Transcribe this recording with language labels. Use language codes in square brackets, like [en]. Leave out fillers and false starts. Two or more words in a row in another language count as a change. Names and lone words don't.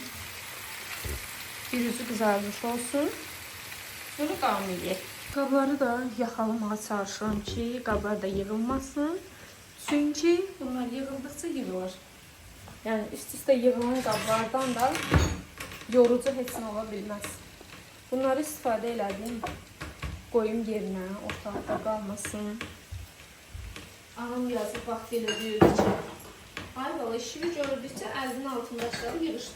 [tr] Bir yüzü kızarmış olsun. Sonra devam edelim. [az] Qabları da yaxalamağa çalışıram ki, qablar da yığılmasın. Çünkü bunlar yığıldıkça yığılır. Yani üst-üste yığılan qablardan da yorucu heç nə ola bilməz. Bunları istifadə elədim. Qoyum yerinə, ortalıqda qalmasın. Anam yazıb vaxt elə deyirdi ki, Ayvalı işimi gördükçe əlinin altındaşları yığışdır.